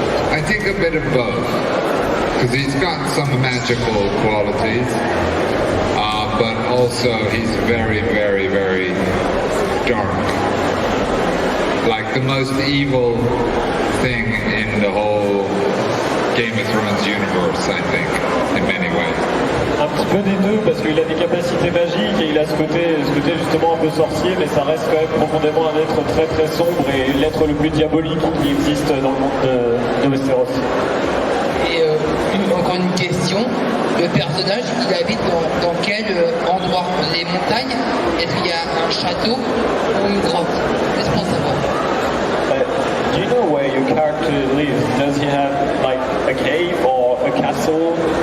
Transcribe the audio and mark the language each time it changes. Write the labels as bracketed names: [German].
[English] I think a bit of both, because he's got some magical qualities, but also he's very, very, very dark. Like the most evil thing in the whole Game of Thrones universe, I think, in many ways. [French] Un petit peu des deux, parce qu'il a des capacités magiques et il a ce côté justement un peu sorcier, mais ça reste quand même profondément un être très très sombre et l'être le plus diabolique qui existe dans le monde de Westeros. Et encore une question, le personnage, il habite dans quel endroit? Les montagnes? Est-ce qu'il y a un château ou une grotte? Juste pour savoir. [English] Do you know where your character lives? Does he have like a cave or a castle?